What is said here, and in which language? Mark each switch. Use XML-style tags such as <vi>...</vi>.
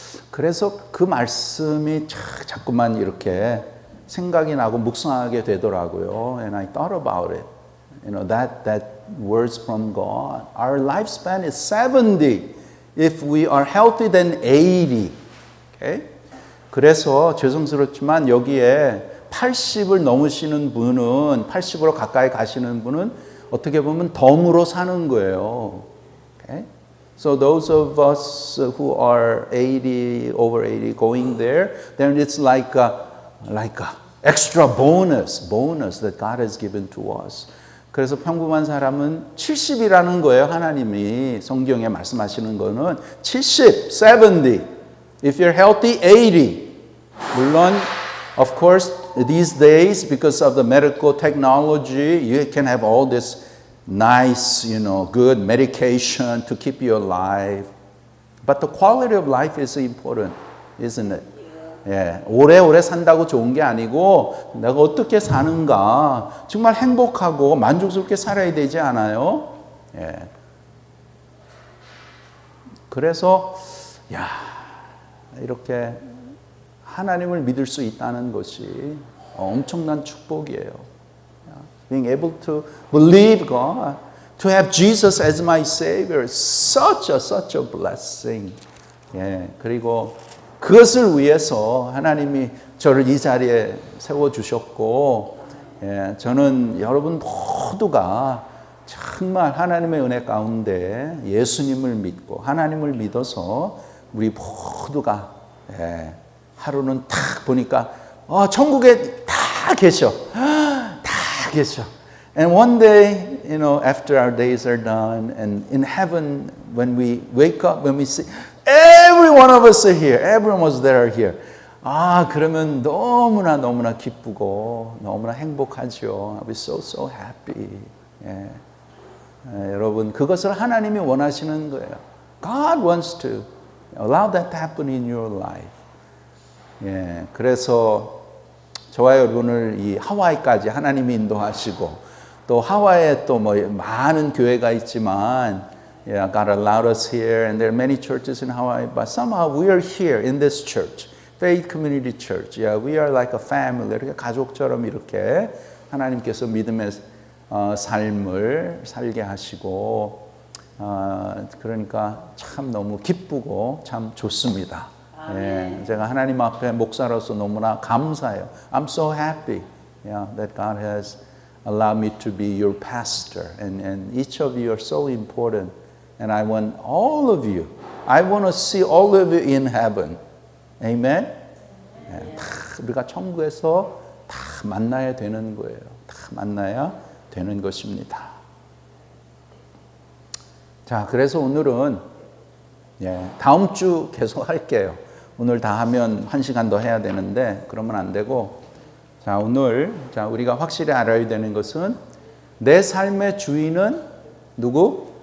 <ko>그래서 그 말씀이 자꾸만 이렇게 생각이 나고 묵상하게 되더라고요.</ko> <en>And I thought about it. That words from God. Our lifespan is 70 if we are healthy than 80. Okay?</en> <ko>그래서 죄송스럽지만 여기에 80을 넘으시는 분은 80으로 가까이 가시는 분은 어떻게 보면 덤으로 사는 거예요.</ko> <en>Okay? So those of us who are 80, over 80, going there, then it's like a extra bonus that God has given to us.</en> <ko>그래서 평범한 사람은 70이라는 거예요. 하나님이 성경에 말씀하시는 거는 70, 70.</ko> <en>If you're healthy, 80. 물론, of course, these days, because of the medical technology, you can have all this nice, good medication to keep you alive. But the quality of life is important, isn't it?</en> <ko>예, 오래오래 산다고 좋은 게 아니고 내가 어떻게 사는가 정말 행복하고 만족스럽게 살아야 되지 않아요? 예. 그래서 이렇게 하나님을 믿을 수 있다는 것이 엄청난 축복이에요.</ko> <en>Being able to believe God, to have Jesus as my Savior, such a blessing.</en> <ko>예, 그리고 그것을 위해서 하나님이 저를 이 자리에 세워주셨고, 예, 저는 여러분 모두가 정말 하나님의 은혜 가운데 예수님을 믿고 하나님을 믿어서 우리 모두가 하루는 딱 보니까 천국에 다 계셔. 다 계셔.</ko> <en>And one day, after our days are done, and in heaven, when we wake up, when we see, every one of us are here. Everyone was there here.</en> <ko>그러면 너무나 기쁘고 너무나 행복하죠.</ko> <en>I'll be so happy.</en> <ko>예. 여러분 그것을 하나님이 원하시는 거예요.</ko> <en>God wants to allow that to happen in your life.</en> <ko>예, 그래서 저와 여러분을 이 하와이까지 하나님이 인도하시고 또 하와이에 또 뭐 많은 교회가 있지만</ko> <en>yeah, God allowed us here and there are many churches in Hawaii but somehow we are here in this church, Faith Community Church. Yeah, we are like a family.</en> <ko>이렇게 가족처럼 이렇게 하나님께서 믿음의 삶을 살게 하시고 그러니까 참 너무 기쁘고 참 좋습니다. 예, 제가 하나님 앞에 목사로서 너무나 감사해요.</ko> <en>I'm so happy yeah, that God has allowed me to be your pastor and each of you are so important and I want all of you, I want to see all of you in heaven. Amen?</en> <ko>예, 다 우리가 천국에서 다 만나야 되는 거예요. 다 만나야 되는 것입니다. 자, 그래서 오늘은 예, 다음 주 계속 할게요. 오늘 다 하면 1시간 더 해야 되는데 그러면 안 되고 자, 오늘 자, 우리가 확실히 알아야 되는 것은 내 삶의 주인은 누구?</ko>